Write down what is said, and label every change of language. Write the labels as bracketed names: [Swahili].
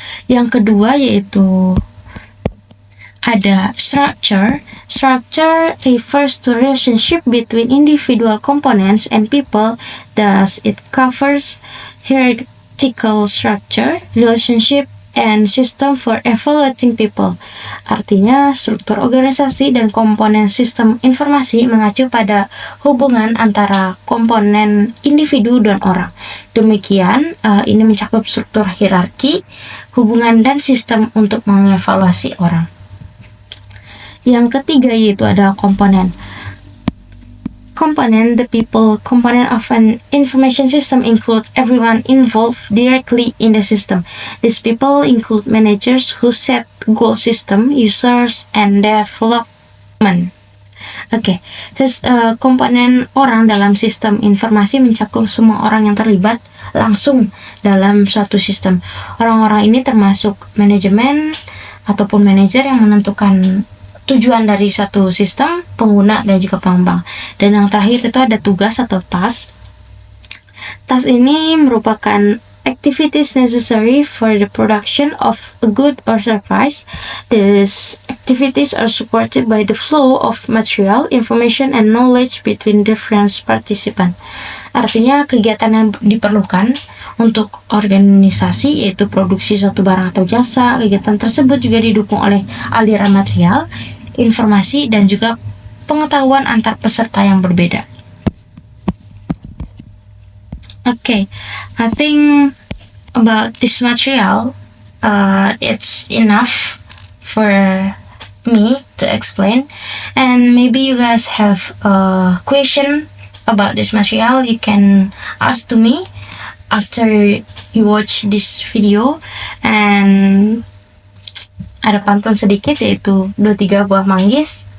[Indonesian] Yang kedua yaitu ada structure. [English] Structure refers to relationship between individual components and people. Thus, it covers hierarchical structure, relationship, and system for evaluating people. [Indonesian] Artinya, struktur organisasi dan komponen sistem informasi mengacu pada hubungan antara komponen individu dan orang. Demikian, ini mencakup struktur hierarki, hubungan, dan sistem untuk mengevaluasi orang. Yang ketiga yaitu ada komponen. [English] Component, the people component of an information system includes everyone involved directly in the system. These people include managers who set goal system, users, and development. [Indonesian] Oke, komponen orang dalam sistem informasi mencakup semua orang yang terlibat langsung dalam suatu sistem. Orang-orang ini termasuk manajemen ataupun manajer yang menentukan tujuan dari suatu sistem, pengguna, dan juga pengembang. Dan yang terakhir itu ada tugas atau task. Task ini merupakan [English] activities necessary for the production of a good or service. These activities are supported by the flow of material, information, and knowledge between different participants. [Indonesian] Artinya kegiatan yang diperlukan untuk organisasi yaitu produksi suatu barang atau jasa. Kegiatan tersebut juga didukung oleh aliran material, informasi, dan juga pengetahuan antar peserta yang berbeda. [English] Okay, I think about this material, it's enough for me to explain, and maybe you guys have a question about this material, you can ask to me after you watch this video. [Indonesian] And ada pantun sedikit yaitu 2-3 buah manggis.